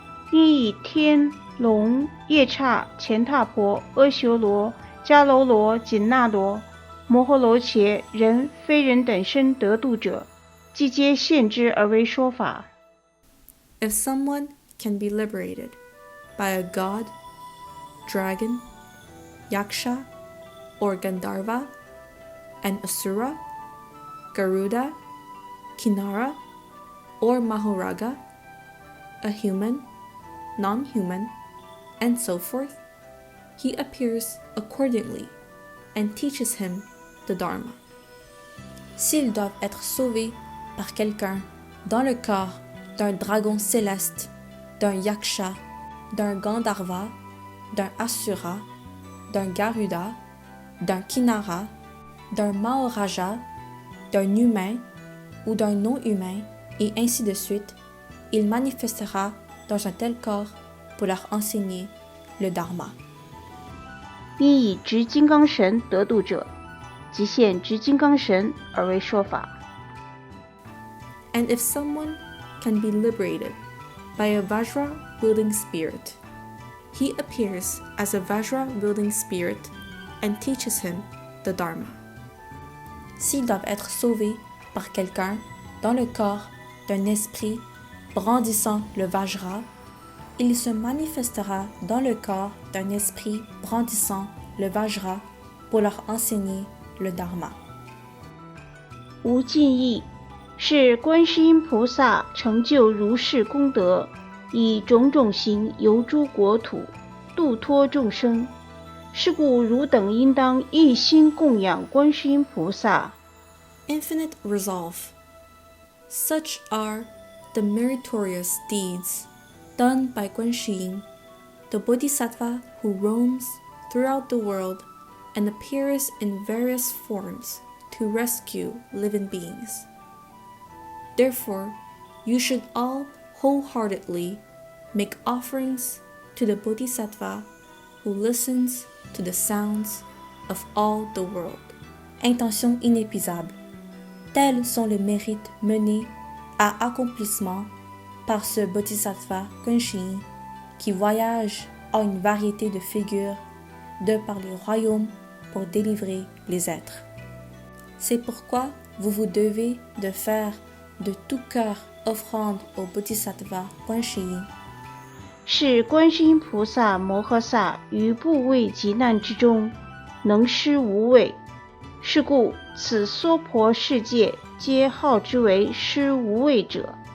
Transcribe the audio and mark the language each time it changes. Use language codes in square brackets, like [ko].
[zh] 因以天、龙、夜叉、乾闼婆、阿修罗、迦楼罗、紧那罗、摩诃罗伽、人、非人等身得度者，即皆现之而为说法。 [en] If someone can be liberated by a god, dragon, yaksha, or Gandharva, an asura, Garuda, Kinara, or Mahoraga, a human, non-human, and so forth, he appears accordingly and teaches him the Dharma. [fr] S'ils doivent être sauvés par quelqu'un dans le corps d'un dragon céleste, d'un yaksha, d'un Gandharva, d'un asura, d'un Garuda, d'un Kinara, d'un Maharaja, d'un humain ou d'un non-humain, et ainsi de suite, il manifestera dans un tel corps pour leur enseigner le Dharma. [zh] 因以执金刚神得度者，即现执金刚神而为说法。 [en] And if someone can be liberated by a Vajra-wielding spirit, he appears as a Vajra-wielding spirit and teaches him the Dharma. [fr] S'ils doivent être sauvés par quelqu'un dans le corps d'un esprit brandissant le Vajra, il se manifestera dans le corps d'un esprit brandissant le Vajra pour leur enseigner le Dharma. [zh] 无尽意是观世音菩萨成就如是功德，以种种行游诸国土，度脱众生。是故汝等应当一心供养观世音菩萨。 [en] Infinite resolve. Such are the meritorious deeds done by Guanxin, the Bodhisattva who roams throughout the world and appears in various forms to rescue living beings. Therefore, you should all wholeheartedly make offerings to the Bodhisattva who listens to the sounds of all the world. [fr] Intention inépuisable. Tels sont les mérites menés à accomplissement par ce Bodhisattva Guanxin qui voyage en une variété de figures de par les royaumes pour délivrer les êtres. C'est pourquoi vous vous devez de faire de tout cœur offrande au Bodhisattva Guanxin. [zh] 是观世音菩萨摩诃萨于怖畏急难之中，能施无畏。是故此娑婆世界皆号之为施无畏者。